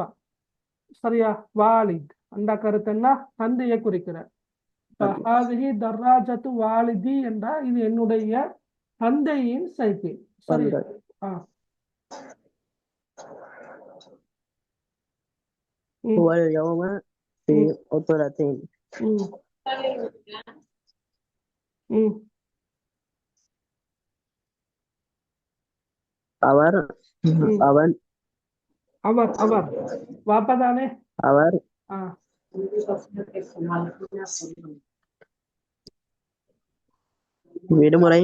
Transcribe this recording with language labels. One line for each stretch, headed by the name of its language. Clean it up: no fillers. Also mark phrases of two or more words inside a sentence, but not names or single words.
Tamil: சரியா? வாலித் அந்த கருத்து என்ன? தந்தையை குறிக்கிற.
Arabic: هذه دراجة والدي
Tamil: என்றா இது என்னுடைய தந்தையின் சைக்கிள். சரியா? ஆ ம்,
Arabic: هو اليوم في ம், عطلة. ம், ம்.
Tamil: அவர் ம். அவன் அவர் வாப்பா தானே? அவர் ஆ விடுமுறை